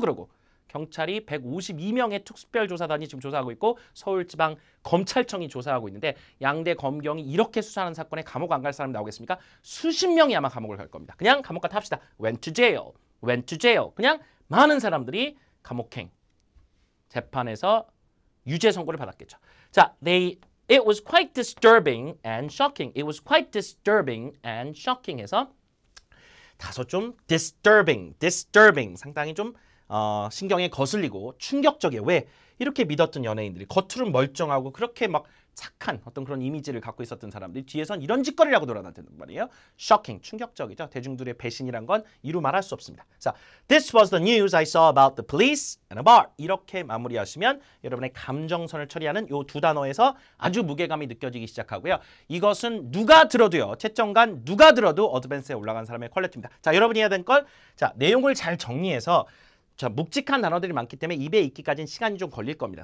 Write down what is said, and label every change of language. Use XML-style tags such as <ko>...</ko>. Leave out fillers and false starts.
<ko>그러고 경찰이 152명의 특별조사단이 지금 조사하고 있고 서울지방검찰청이 조사하고 있는데 양대 검경이 이렇게 수사하는 사건에 감옥 안 갈 사람이 나오겠습니까? 수십 명이 아마 감옥을 갈 겁니다. 그냥 감옥 갔다 합시다.</ko> <en>went to jail.</en> <ko>그냥 많은 사람들이 감옥행 재판에서 유죄 선고를 받았겠죠.</ko> <en>자, it was quite disturbing and shocking. It was quite disturbing and shocking</en> <ko>해서 다소 좀</ko> <en>disturbing.</en> <ko>상당히 좀 신경에 거슬리고 충격적이에요. 왜? 이렇게 믿었던 연예인들이 겉으로는 멀쩡하고 그렇게 막 착한 어떤 그런 이미지를 갖고 있었던 사람들이 뒤에선 이런 짓거리를 하고 돌아다녔단 말이에요. shocking, 충격적이죠. 대중들의 배신이란 건 이루 말할 수 없습니다.</ko> <en>자, this was the news I saw about the police and a bar.</en> <ko>이렇게 마무리하시면 여러분의 감정선을 처리하는 이 두 단어에서 아주 무게감이 느껴지기 시작하고요. 이것은 누가 들어도요. 채점관 누가 들어도 어드밴스에 올라간 사람의 퀄리티입니다. 자, 여러분이 해야 될 걸, 자, 내용을 잘 정리해서 자, 묵직한 단어들이 많기 때문에 입에 익기까지는 시간이 좀 걸릴 겁니다.</ko>